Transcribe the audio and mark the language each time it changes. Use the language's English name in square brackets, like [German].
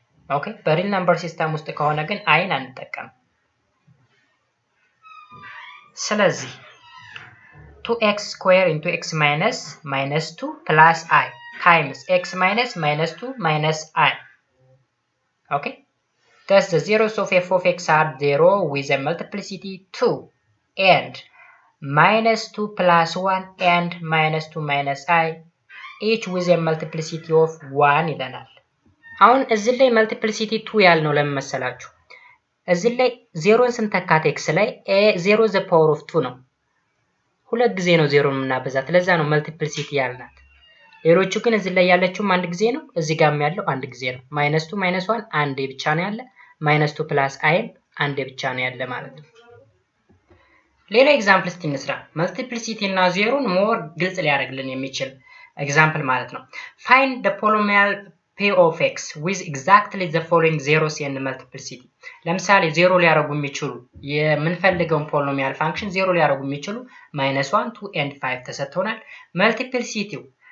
[Amharic] ኦኬ በሪል ነምበር ሲስተም ውስጥ ከሆነ ግን አይን አንጠቀም ስለዚህ [English] 2x square into x minus minus 2 plus I times x minus minus 2 minus I. Okay? Thus the zeros of f of x are 0 with a multiplicity 2 and minus 2 plus 1 and minus 2 minus I each with a multiplicity of 1 [Amharic] ይለናል። አሁን እዚህ ላይ multiplicity 2 ያልነው ለምን መሰላችሁ? እዚህ ላይ 0ን ስንተካት x ላይ a0 the power of 2 ነው። ሁለት ጊዜ ነው 0ን የምናበዛት ለዛ ነው multiplicity ያልናት። ሌሎቹ ግን እዚህ ላይ ያለችው አንድ ጊዜ ነው፣ እዚህ ጋርም ያለው አንድ ጊዜ ነው። -2 -1 አንዴ ብቻ ነው ያለ፣ -2 + i አንዴ ብቻ ነው ያለ ማለት ነው። ሌላ ኤግዛምፕል እስቲ እንስራ። መልቲፕሊሲቲ እና ዜሮን ሞር ግልጽ ሊያደርግልን የሚችል ኤግዛምፕል ማለት ነው። [English] find the polynomial p of x with exactly the following zeros and multiplicity። [Amharic] ለምሳሌ ዜሮ ሊያደርጉ የሚችሉ የምንፈልገውን ፖሊኖሚያል ፋንክሽን ዜሮ ሊያደርጉ የሚችሉ -1 2 and 5 ተሰጥቶናል። መልቲፕሊሲቲው